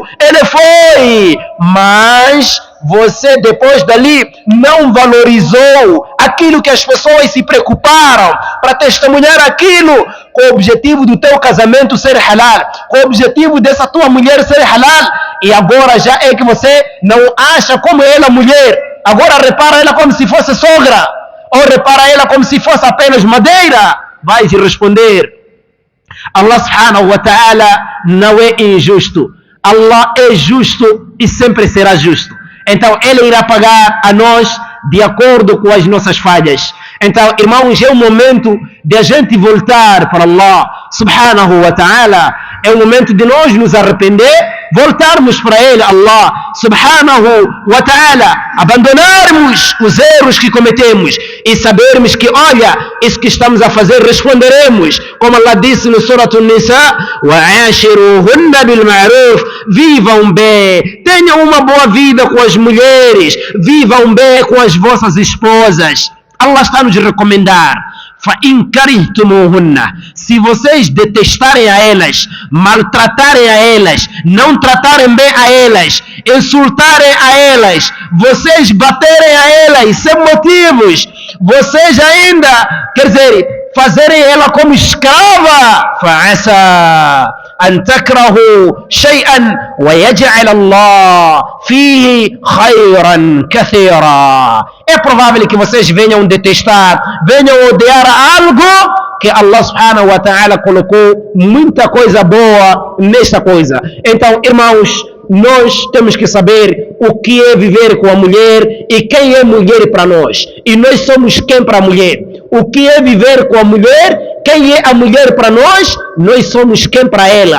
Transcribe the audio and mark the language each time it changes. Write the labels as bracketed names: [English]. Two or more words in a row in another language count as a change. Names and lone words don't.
[Portuguese] Ele foi, mas você depois dali não valorizou aquilo que as pessoas se preocuparam para testemunhar aquilo, com o objetivo do teu casamento ser halal, com o objetivo dessa tua mulher ser halal, e agora já é que você não acha como ela mulher, agora repara ela como se fosse sogra, ou repara ela como se fosse apenas madeira. Vai responder: Allah [Arabic] سبحانه وتعالى [Portuguese] não é injusto, Allah é justo e sempre será justo. Então ele irá pagar a nós de acordo com as nossas falhas. Então, irmãos, é o momento de a gente voltar para Allah [Arabic] سبحانه وتعالى, [Portuguese] é o momento de nós nos arrepender, voltarmos para Ele, [Arabic] الله سبحانه وتعالى, [Portuguese] abandonarmos os erros que cometemos e sabermos que, olha, isso que estamos a fazer responderemos, como Allah disse no Surah An-Nisa: [Arabic] وَعَاشِرُوهُنَّ بِالْمَعْرُوفِ, [Portuguese] vivam bem, tenham uma boa vida com as mulheres, vivam bem com as vossas esposas. Allah está nos recomendar: [Arabic] فَإِنْ كَرِهْتُمُوهُنَّ, [Portuguese] se vocês detestarem a elas, maltratarem a elas, não tratarem bem a elas, insultarem a elas, vocês baterem a elas sem motivos, vocês ainda, quer dizer, fazerem ela como escrava, [Arabic] فَعَسَى أن تكرهوا شيئا ويجعل الله فيه خيرا كثيرا. [Portuguese] É provável que vocês venham detestar, venham odiar algo que Allah [Arabic] سبحانه وتعالى [Portuguese] colocou muita coisa boa nesta coisa. Então, irmãos, nós temos que saber o que é viver com a mulher e quem é mulher para nós. E nós somos quem para a mulher. O que é viver com a mulher, quem é a mulher para nós, nós somos quem para ela.